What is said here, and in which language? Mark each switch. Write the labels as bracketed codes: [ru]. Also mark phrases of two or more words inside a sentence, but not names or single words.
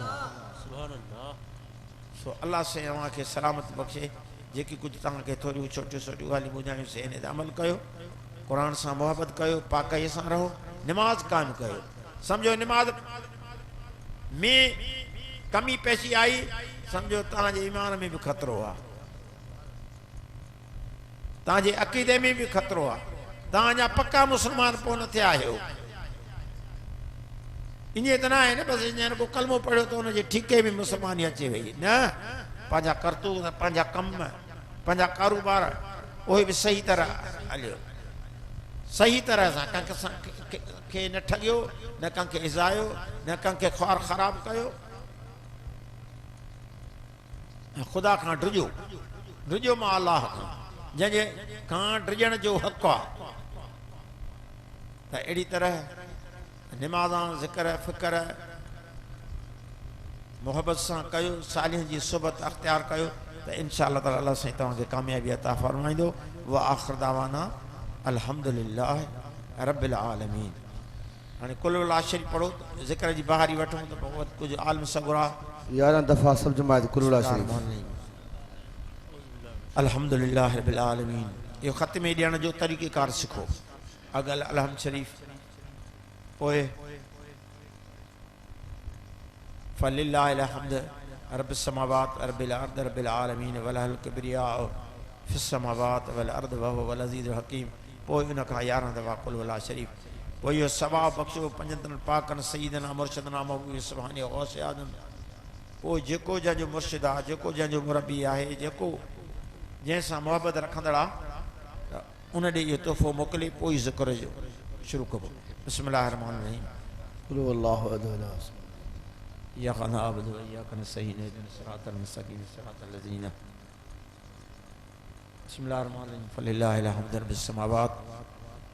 [sd] सो अल्लाह से अव्हांखे सलामत बख़्शे जेकी कुझु तव्हांखे थोरियूं छोटियूं छोटियूं ॻाल्हियूं ॿुधायूंसीं इन ते अमल कयो क़ुरान सां मोहबत कयो पाकाईअ सां रहो निमाज़ क़ाइमु कयो सम्झो निमाज़ में कमी पेशी आई सम्झो तव्हांजे ईमान में बि ख़तरो आहे तव्हांजे अक़ीदे में बि ख़तरो आहे तव्हां अञा पक्का मुस्लमान पोइ न थिया आहियो इन्हें [ur] इतना है ना बस [sd] इन्हें को कलमो पढ़ो तो उन्हें ठीके भी मुसलमानी अचे वही न पंहिंजा करतूत पंहिंजा कम पंहिंजा कारोबार उहे भी सही तरह हलियो सही तरह सां कंहिंखे न ठगियो न कंहिंखे इज़ायो न कंहिंखे ख्वार ख़राब कयो खुदा खां डिॼो डिॼो मां अल्लाह खां जंहिंजे खां डिॼण जो हक़ आहे त अहिड़ी तरह निमाज़ां ज़िक्र फ़िक्र मोहब्बत सां कयो सालिहनि जी सुहबत अख़्तियार कयो त [ar] إن شاء الله تعالى [sd] अल्लाह साईं तव्हांखे कामयाबी अता फ़रमाईंदो [ar] وآخر دعوانا الحمد لله رب العالمين. [sd] हाणे कुल वला शरीफ़ पढ़ो ज़िक्र जी बहारी वठूं त पोइ कुझु आलम सगुरा 11 दफ़ा सब जमात कुल शरीफ [ar] الحمد لله رب العالمين. [sd] इहो ख़त्मे ॾियण जो तरीक़ेकार सिखो अगल अलहम शरीफ़ पोइ [ar] فلله الحمد رب السماوات رب الأرض رب العالمين وله الكبرياء في السماوات والأرض وهو العزيز الحكيم. [sd] पोइ उन खां 11 दफ़ा कुल वला शरीफ़ पोइ इहो सवाब बख़्शो पंजतन पाकन [ar] سيدنا مرشدنا [sd] महबूब सुभाने गौस आदम। पोइ जेको जंहिंजो मुर्शिद आहे जेको जंहिंजो मुरबी आहे जेको जंहिंसां मोहबत रखंदड़ आहे त उन ॾे इहो तोहफ़ो मोकिले पोइ ज़िक्र जो शुरू कबो। [ar] بسم الله رحمن رحيم قل الله أحد إياك نعبد وإياك نستعين اهدنا الصراط المستقيم صراط الذين بسم الله الرحمن الرحيم فلله الحمد رب السماوات